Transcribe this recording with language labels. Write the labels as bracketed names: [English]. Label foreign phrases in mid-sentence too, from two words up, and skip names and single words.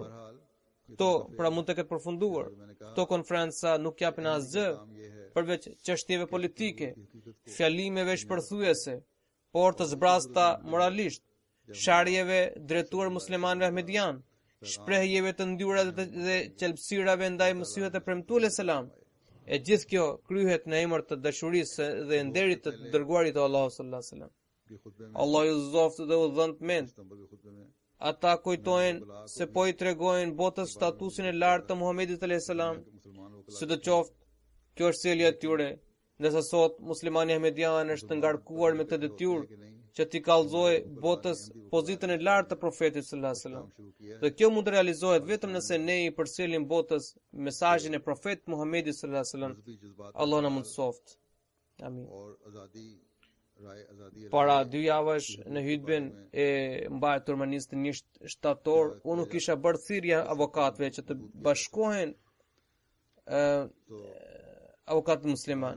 [Albanian] Këto pra mund të ketë përfunduar. Këto konferenca nuk japin asgjë përveç çështjeve politike, fjalimeve shpërthyese, por të zbrasta moralisht. sharjeve drejtuar muslimanëve ahmedian, shprehjeve të ndyra dhe qelpsirave ndaj Mesihut e premtuar selam. E gjithë kjo kryhet në emër të dashurisë dhe nderit të dërguarit të Allahut [Arabic] صلى الله عليه وسلم. [Albanian] Allah ju zoftë dhe u dhënë të mend. Ata kujtojnë se po i tregojnë botës statusin e lartë të Muhamedit [Arabic] عليه السلام. [Albanian] Sidoqoftë, kjo është sjellja e tyre, ndërsa sot muslimani ahmedian është ngarkuar me këtë detyrë që t'i kallëzojë botës pozitën e lartë të profetit [Arabic] صلى الله عليه وسلم. [Albanian] Dhe kjo mund të realizohet vetëm nëse ne i përcjellim botës mesazhin e profetit Muhamedit [Arabic] صلى الله عليه وسلم. [Albanian] Allah na mundsoft. Amin. Para 2 javësh në hutben e mbajtur më 21 shtator, unë kisha bërë thirrje avokatëve që të bashkohen avokatë musliman.